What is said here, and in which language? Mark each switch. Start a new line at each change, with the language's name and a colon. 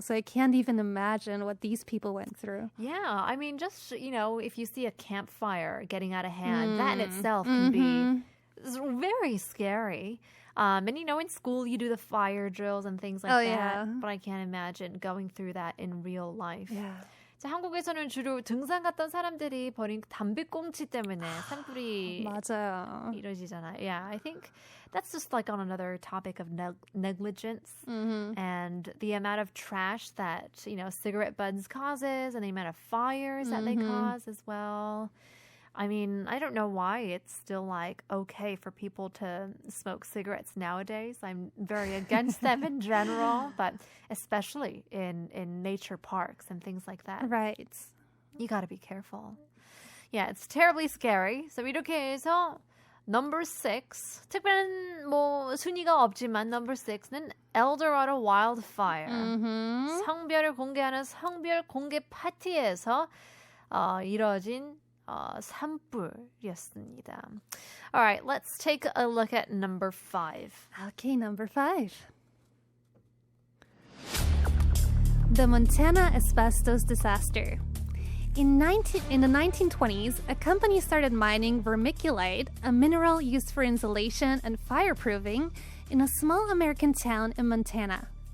English: So I can't even imagine what these people went through. Yeah, I mean, just you know, if you see a campfire getting out of hand, that in itself can be very scary. And you know, in school you do the fire drills and things like Oh, that. yeah. But I can't imagine going through that in real life. Yeah.
Korean: 자, 한국에서는 주로 등산 갔던 사람들이 버린 담배꽁치 때문에 산불이 맞아요. 이루어지잖아요.
English: Yeah, I think that's just like on another topic of negligence and the amount of trash that, you know, cigarette butts causes and the amount of fires that they cause as well. I mean, I don't know why it's still like okay for people to smoke cigarettes nowadays. I'm very against them in general, but especially in nature parks and things like that. Right. You got to be careful. Yeah, it's terribly scary.
Korean: So 이렇게 해서
English: number 6,
Korean: 특별한 뭐 순위가 없지만 number 6는 Dorado Wildfire. 성별을 공개하는 성별 공개 파티에서 이뤄진 산불이었습니다.
English: All right, let's take a look at number 5. Okay, number 5. The Montana asbestos disaster. In the 1920s, a company started mining vermiculite, a mineral used for insulation and fireproofing, in a small American town in Montana.